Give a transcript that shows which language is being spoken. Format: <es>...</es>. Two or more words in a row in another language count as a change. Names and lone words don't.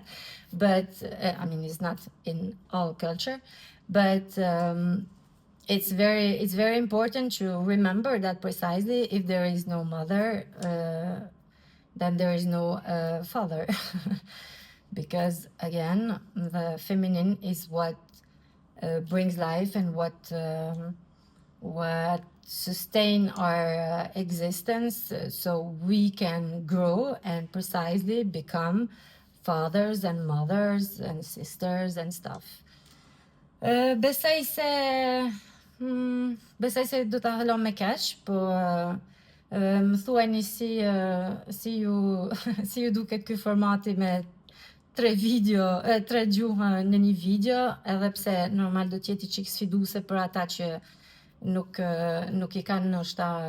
<en>But I mean, it's not in all culture, but it's very important to remember that precisely if there is no mother, then there is no father, because again, the feminine is what brings life and what sustain our existence, so we can grow and precisely become fathers and mothers and sisters and stuff.</en> <sq>Besoj se do ta halom me kaq, po më thuani si ju duket ky formati me 3 gjuhë në një video, edhe pse normal do të jetë çik sfiduese për ata që nuk I kanë ndoshta</sq>